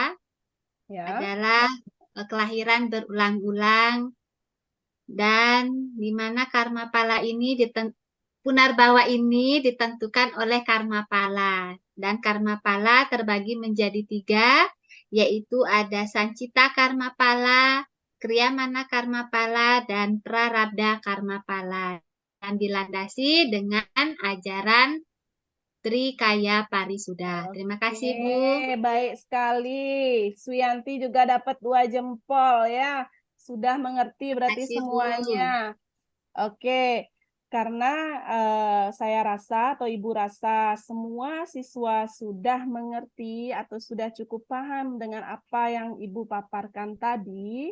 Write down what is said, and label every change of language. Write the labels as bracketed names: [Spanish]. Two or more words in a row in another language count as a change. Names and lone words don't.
[Indonesian] ya. adalah kelahiran berulang-ulang dan di mana karma pala ini Punarbawa ini ditentukan oleh karma pala. Dan karma pala terbagi menjadi 3, yaitu ada Sancita karma pala, Kriyamana karma pala, dan Prarabdha karma pala. Dan dilandasi dengan ajaran Trikaya Parisuda. Terima kasih, Bu. Oke, baik sekali. Suyanti juga dapat 2 jempol ya. Sudah mengerti berarti Kasih, Bu. semuanya. Oke, karena saya rasa atau Ibu rasa semua siswa sudah mengerti atau sudah cukup paham dengan apa yang Ibu paparkan tadi.